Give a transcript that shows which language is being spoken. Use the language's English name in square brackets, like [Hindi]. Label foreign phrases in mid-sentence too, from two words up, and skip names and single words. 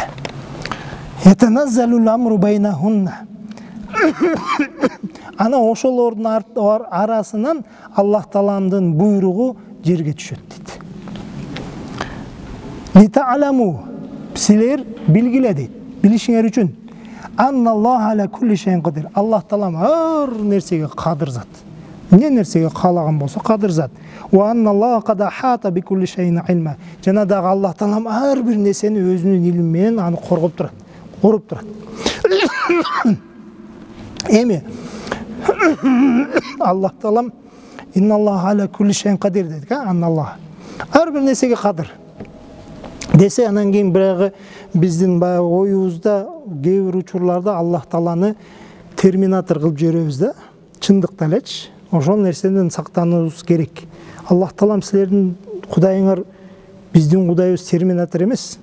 [Arabic] يتنزل الأمر بينهن. [Kyrgyz] Ана ошолордун арасынан Аллах Тааланын буйругу жерге түшөт дейт. Нита'ламу, силер билгиле дейт, билишиңер үчүн. [Arabic] أن الله على كل شيء قدير. [Kyrgyz] Аллах Таалам ар нерсеге кадыр зат. Не нерсеге каалаган болсо кадыр зат. [Arabic] وأن الله قد أحاط بكل شيء علما. [Kyrgyz] Жана дагы Аллах Таалам ар бир нерсени өзүнүн илми менен аны коргоп турат, коруп турат. Эми Аллах Таалам [Arabic] إن الله على كل شيء قدير [Kyrgyz] дейт, анналлах. Ар бир нерсеге кадыр. Десе, анан кийин бирагы биздин баягы оюбузда кээ бир учурларда Аллах Тааланы терминатор кылып жиберебиз да. Чындыкта элечи, ошол нерседен сактануубуз керек. Аллах Таалам силердин Кудайыңар биздин Кудайыбыз терминатор эмес.